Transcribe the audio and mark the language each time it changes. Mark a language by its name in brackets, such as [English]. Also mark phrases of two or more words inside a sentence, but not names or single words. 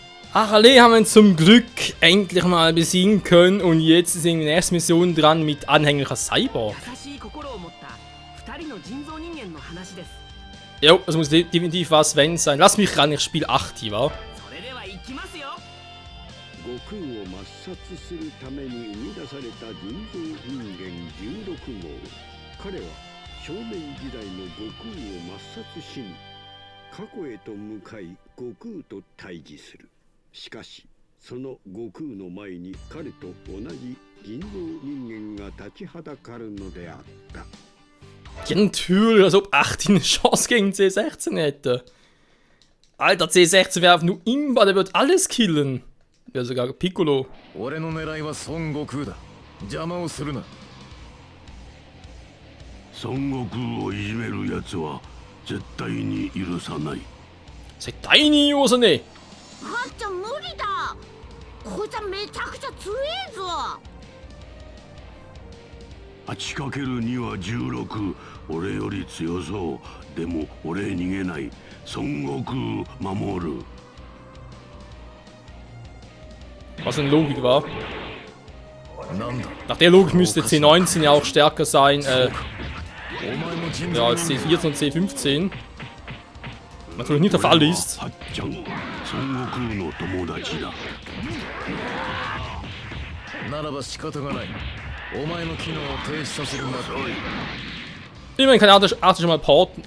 [German] Harley haben wir zum Glück endlich mal besiegen können und jetzt ist irgendwie die nächste Mission dran mit anhänglicher Cyborg. Jo, es muss definitiv was wenn sein. Lass mich ran, ich spiele 8, wa? [Japanese] 悟空を抹殺するために生み出された人造人間16号。彼は少年時代の悟空を抹殺しに過去へと向かい悟空と対峙する。しかしその悟空の前に彼と同じ人造人間が立ちはだかるのであった。 [German] Ja, natürlich, als ob 8 eine Chance gegen C16 hätte. Alter, C16 wäre nur Imba, der wird alles killen. Ja, sogar Piccolo. [Japanese] 俺の狙いは孫悟空だ。邪魔をするな。孫悟空をいじめる奴は絶対に許さない。絶対に許さねえ。はっちゃん無理だ。こいつはめちゃくちゃ強えぞ。 8×2 は16。俺より強そう。でも俺逃げない。孫悟空守る。 [German] Was eine Logik war. Nach der Logik müsste C19 ja auch stärker sein ja, als C14 und C15. Natürlich nicht der Fall ist. Immerhin kann er schon mal porten.